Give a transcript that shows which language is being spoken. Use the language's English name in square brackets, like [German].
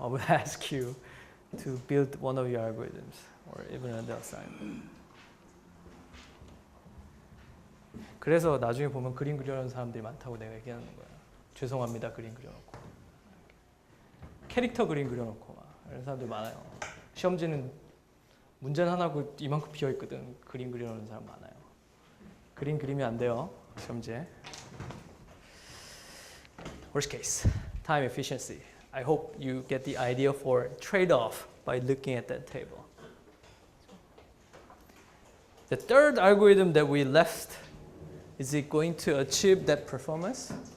[English] I will ask you to build one of your algorithms or even another assignment. [Korean] 그래서 나중에 보면 그림 그려놓은 사람들이 많다고 내가 얘기하는 거야. 죄송합니다, 그림 그려놓고. 캐릭터 그림 그려놓고 막 이런 사람들 많아요. 시험지는 문제는 하나고 이만큼 비어있거든. 그림 그려놓은 사람 많아요. 그림 그리면 안 돼요, 시험지에. [English] Worst case, time efficiency. I hope you get the idea for trade-off by looking at that table. The third algorithm that we left, is it going to achieve that performance?